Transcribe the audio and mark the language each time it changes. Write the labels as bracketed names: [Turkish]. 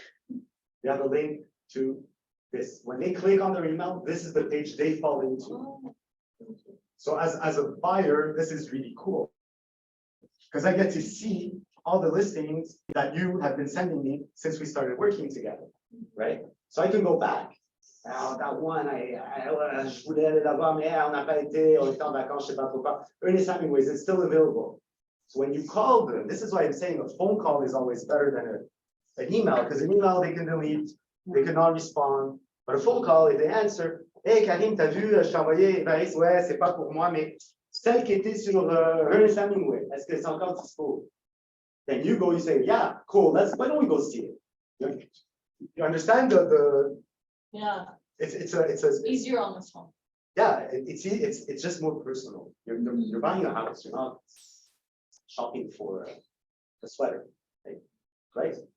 [English] They have a link to this. When they click on their email, this is the page they fall into. So as a buyer, this is really cool. Because I get to see all the listings that you have been sending me since we started working together, right? So I can go back. [French] Alors, [English] that one, [French] je voulais aller là-bas, mais on n'a pas été, on était en vacances, je sais pas trop quoi. [English] Ernest Hemingway's, it's still available. So when you call them, this is why I'm saying a phone call is always better than an email, because an email they can delete, they cannot respond. But a phone call, if they answer, hey Karim, [French] t'as vu, je t'ai envoyé, Paris, ouais, c'est pas pour moi, mais celle qui était sur Ernest Hemingway, est-ce que c'est encore dispo? [English] Then you go, you say, yeah, cool, why don't we go see it? You understand Yeah, it's a, easier on this one. yeah, it's just more personal. You're buying a house, you're not shopping for a sweater, right?